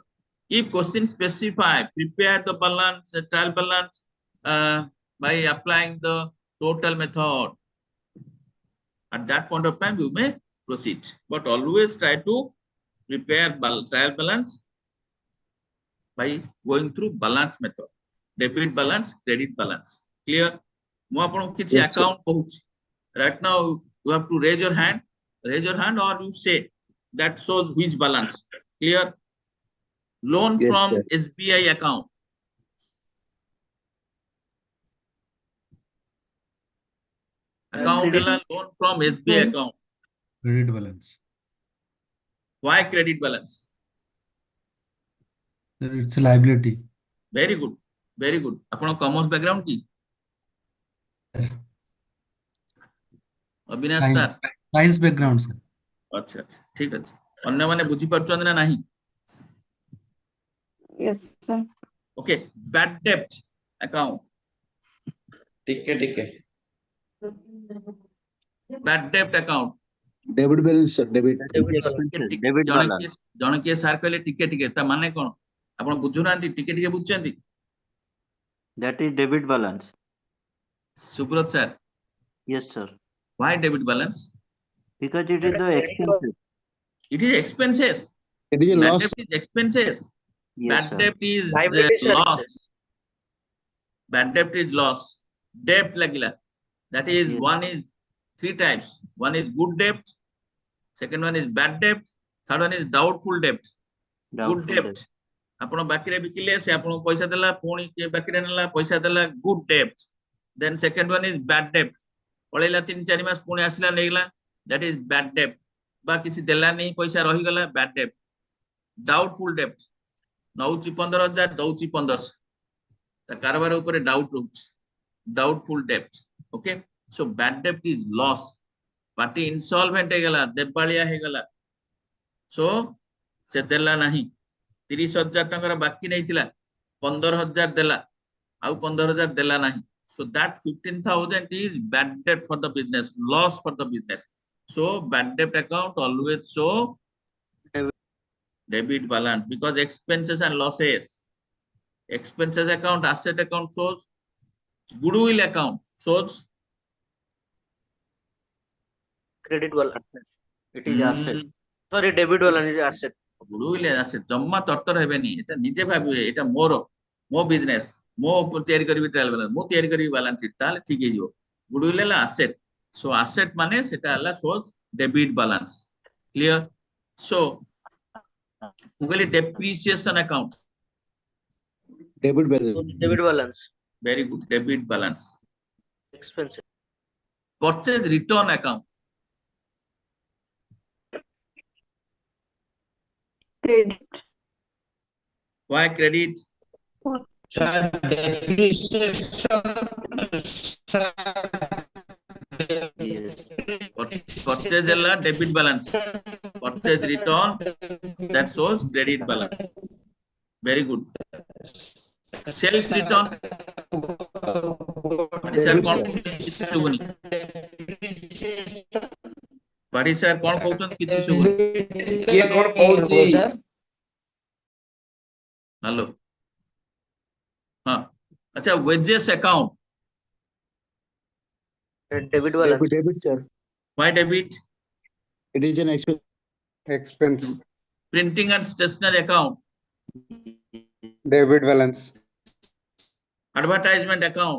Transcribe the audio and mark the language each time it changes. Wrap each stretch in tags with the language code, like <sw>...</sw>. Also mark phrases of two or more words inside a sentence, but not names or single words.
<en>if question specify prepare the balance trial balance by applying the total method at that point of time you may proceed but always try to prepare trial balance by going through balance method debit balance credit balance clear</en> <or>ମୁଁ ଆପଣଙ୍କୁ କିଛି</or> <en>Yes, sir. account କହୁଛି right now you have to raise your hand or you say that shows which balance clear loan Yes, from sir. SBI account account Credit. loan from SBI account Credit balance. why credit balance Sir, it's a liability. very good ଆପଣ commerce background কি ଅବିନାଶ Science.</en> <or>ସାର୍</or> <en>Science background, sir.</en> <or>ଆଚ୍ଛା ଆଚ୍ଛା ଠିକ ଅଛି ଅନ୍ୟମାନେ ବୁଝିପାରୁଛନ୍ତି ନା ନାହିଁ</or> <en>Yes, sir. ଓକେ bad debt account</en> <or>ଟିକେ</or> <en>bad debt account Debit balance, sir. Debit. Debit balance. Debit balance.</en> <or>ଜଣେ କିଏ ସାର୍ କହିଲେ ଟିକେ ତା ମାନେ କଣ ଆପଣ ବୁଝୁନାହାନ୍ତି ଟିକେ ବୁଝୁଛନ୍ତି</or> <en>That is debit balance.</en> <or>ସୁବ୍ରତ ସାର୍</or> <en>Yes, sir. why debit balance Because it is the expenses. it is expenses It is a bad loss. debt is expenses Yes, bad sir. debt is Liability, sir. loss bad debt is loss debt lagila that is Yes. one is three types one is good debt second one is bad debt third one is doubtful debt good Doubtful</en> <or>debt ଆପଣ ବାକିରେ ବିକିଲେ ସେ ଆପଣଙ୍କୁ ପଇସା ଦେଲା ପୁଣି କିଏ ବାକିରେ ନେଲା ପଇସା ଦେଲା</or> <en>good debt then second one is bad debt</en> <or>ପଳେଇଲା 3-4 ମାସ ପୁଣି ଆସିଲା ନେଇଗଲା</or> <en>that is bad debt</en> <or>ବା କିଛି ଦେଲାନି ପଇସା ରହିଗଲା</or> <en>bad debt doubtful debt</en> <or>ନଉଛି 15,000 ଦଉଛି 1500 ତା କାରବାର ଉପରେ ଡାଉଟ ରହୁଛି</or> <en>doubtful debt okay so bad debt is loss ପାର୍ଟି insolvent</en> <or>ହେଇଗଲା ଦେବାଳିଆ</or> <en>ହେଇଗଲା so</en> <or>ସେ ଦେଲା ନାହିଁ 30,000 ଟଙ୍କାର ବାକି ନେଇଥିଲା 15,000 ଦେଲା ଆଉ 15,000 ଦେଲା ନାହିଁ</or> <en>so that 15,000 is bad debt for the business loss for the business so bad debt account always show debit balance because expenses and losses expenses account asset account shows goodwill account shows Credit balance. It is asset. Sorry, debit balance is asset. goodwill asset</en> <or>ଜମା ତରତର ହେବେନି এটা ନିଜେ ଭାବିବେ এটা ମୋ ବିଜନେସ ମୋ ତିଆରି କରିବି</or> <en>trial balance</en> <or>ମୁଁ ତିଆରି କରିବି</or> <en>balance sheet</en> <or>ତାହେଲେ ଠିକ ହେଇଯିବ goodwill ହେଲା</or> <en>asset so asset</en> <or>ମାନେ ସେଟା ହେଲା</or> <en>shows debit balance clear so</en> <or>ମୁଁ କହିଲି</or> <en>depreciation account Debit balance. Debit balance. very good debit balance Expensive. purchase return account Credit. why credit Yes. purchase ହେଲା debit balance purchase return that shows credit balance very good sales return</en> <or>ପାଢୀ ସାର୍ କଣ କହୁଛନ୍ତି କିଛି ଶୁଭୁନି ପାଢୀ ସାର୍ କଣ କହୁଛନ୍ତି କିଛି ଶୁଭୁନି କିଏ କଣ କହୁଛି ହ୍ୟାଲୋ ହଁ ଆଚ୍ଛା</or> <en>wages account Debit balance. Debit, sir. why debit It is an expense. Expense. printing and stationery account Debit balance. Advertisement account,</en>